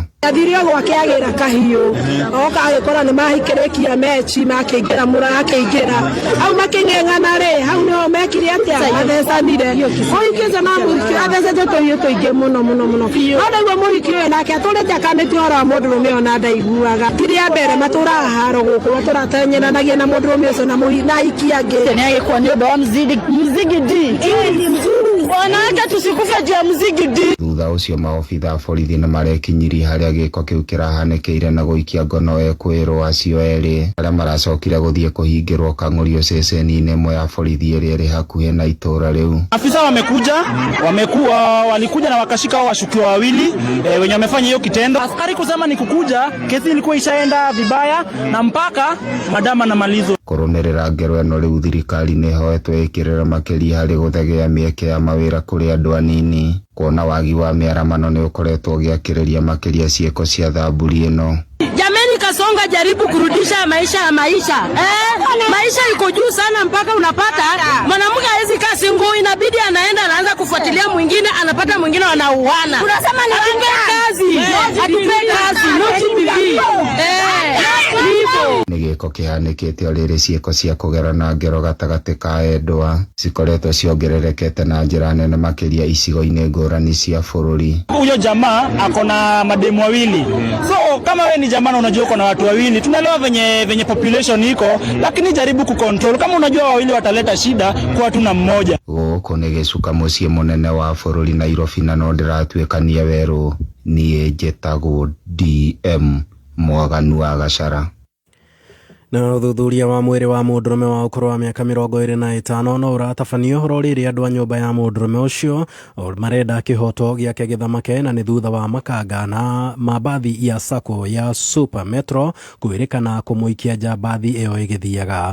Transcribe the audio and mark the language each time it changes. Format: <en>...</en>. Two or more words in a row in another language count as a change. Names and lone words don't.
<ki>Athirio gwake agĩra kahiũ oka agĩkora nĩ mahikĩrĩkia mechi makĩingĩra mũra akĩingĩra hau makĩng'eng'ana rĩ hau nĩho mekire atĩa mathecanire mũhikĩte na mũhiki athecete tũhiũ tũingĩ mũno no ndaigua mũhiki ũyũ nake atũrĩte akanĩte ũhoro wa mũndũrũme ũyũ na ndaiguaga kĩrĩa mbere matũraga haro gũkũ matũratenyenanagia na mũndũrũme ũcio na mũhiki angĩ nĩ agĩkua nĩ ũndũ wa mzigidi wanake</ki> <sw>tusikufe juu ya mzigidi.</sw> <ki>Thutha ũcio maobitha a borithi nĩ marekinyirie harĩa gĩko kĩu kĩrahanĩkĩire na gũikia ngono ekwĩrwo acio erĩ arĩa maracokire gũthiĩ kũhingĩrwo kang'ũrio ceceni-inĩ ĩmwe ya borithi ĩrĩa ĩrĩ hakuhĩ na itũra rĩu.</ki> <sw>Afisa walikuja na wakashika washukiwa wawili wenye wamefanya hiyo kitendo. Askari kusema ni kukuja, kesi ilikuwa ishaenda vibaya na mpaka madama na malizo.</sw> <ki>Kũrũmĩrĩra ngero ĩno rĩu thirikari nĩ ĩhoetwo ĩkĩrĩra makĩria harĩ gũthegea mĩeke ya mawĩra kũrĩ andũ anini. Kuona wagi wa mĩaramano nĩ ũkoretwo ũgĩakĩrĩria makĩria ciĩko cia thamburi ĩno.</ki> <sw>Jameni Kasonga, jaribu kurudisha maisha. Maisha iko juu sana mpaka unapata mwanamke hawezi kaa single, inabidi anaenda anaanza kufuatilia mwingine, anapata mwingine wanauana. Unasema ni kazi.</sw> <en>No TV.</en> <ki>Nĩ gĩko kĩhanĩkĩte o rĩrĩ ciĩko cia kũgerana ngero gatagatĩ ka endwa cikoretwo ciongererekete na njĩra nene makĩria icigo-inĩ ngũrani cia bũrũri.</ki> <sw>Huyo jamaa ako na mademu wawili. So kama wewe ni jamaa na unajua uko na watu wawili, tunaelewa venye population iko, lakini jaribu kucontrol. Kama unajua wawili wataleta shida kwa watu na mmoja.</sw> <ki>Gũkũ nĩ gĩcuka mũciĩ mũnene wa bũrũri Nairobi na no ndĩratuĩkania werũ. Niĩ njĩtagwo DM Mwaganu wa Gacara. Na uthuthuria wa mwĩrĩ wa mũndũrũme wa ũkũrũ wa mĩaka 25 no ũratabanio ũhoro rĩrĩa andũ a nyũmba ya mũndũrũme ũcio marenda kĩhoto gĩake gĩthamake, na nĩ thutha wa makanga na mabathi ya sako ya Super Metro kwĩrĩkana kũmũikia nja bathi ĩyo ĩgĩthiaga.</ki>